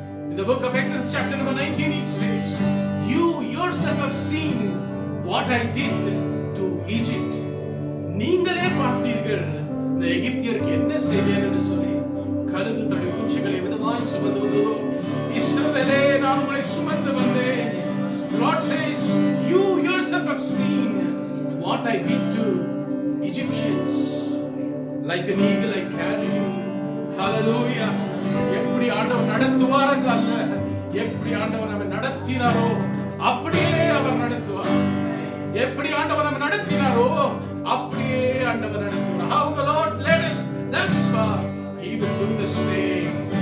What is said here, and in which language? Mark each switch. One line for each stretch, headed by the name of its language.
English: In the book of Exodus chapter number 19 it says, you yourself have seen what I did to Egypt.
Tamil: நீங்களே பார்த்தீர்கள் இந்த எகிப்தியருக்கு என்ன செய்தேன் என்று சொல்லி. கழுகு தடி குச்சிகளை விதமாய் சுமந்து வந்ததோ, இஸ்ரவேலே நான் உங்களை சுமந்து வந்தேன்.
English: The Lord says, you yourself have seen what I did to Egyptians. Like an eagle I carried you. Hallelujah.
Tamil: எப்படி ஆண்டவர் நடத்துவார் அல்ல, எப்படி ஆண்டவர் நம்மை நடத்தினாரோ அப்படியே அவர் நடத்துவார். எப்படி ஆண்டவர் நம்மை நடத்தினாரோ அப்படியே ஆண்டவர் நடத்துவார்.
English: How the Lord led us thus far, He will do the same.